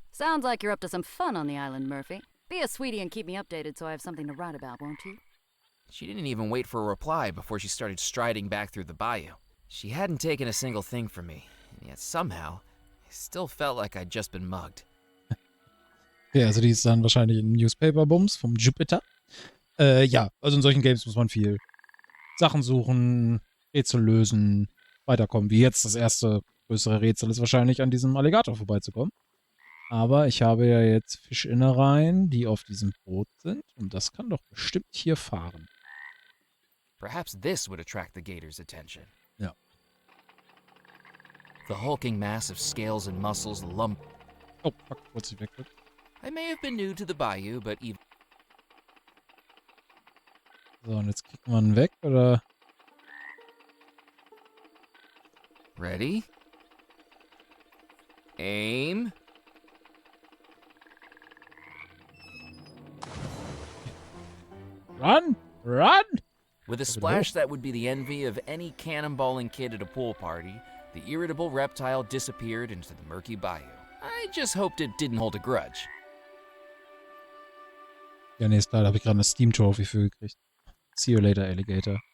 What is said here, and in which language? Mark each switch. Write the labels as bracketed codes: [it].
[en] Sounds like you're up to some fun on the island, Murphy. Be a sweetie and keep me updated so I have something to write about, won't you? She didn't even wait for a reply before she started striding back through the bayou. She hadn't taken a single thing from me, and yet somehow, I still felt like I'd just been mugged. [de] Okay, also die ist dann wahrscheinlich ein Newspaper-Bums vom Jupiter. Ja, also in solchen Games muss man viel Sachen suchen, Rätsel lösen, weiterkommen. Wie jetzt das erste größere Rätsel ist wahrscheinlich an diesem Alligator vorbeizukommen. Aber ich habe ja jetzt Fischinnereien, die auf diesem Boot sind. Und das kann doch bestimmt hier fahren. [en] Perhaps this would attract the gator's attention. [de] Ja. [en] The hulking mass of scales and muscles lump. Oh, fuck, [de] kurz ich wegdrücken. [en] I may have been new to the bayou, but even. [de] So, und jetzt kicken wir ihn weg, oder? [en] Ready? Aim. Run! Run! With a splash that would be the envy of any cannonballing kid at a pool party, the irritable reptile disappeared into the murky bayou. I just hoped it didn't hold a grudge. [de] Ja, nee, ist klar, da habe ich gerade eine Steam-Trophy für gekriegt. [en] See you later, Alligator.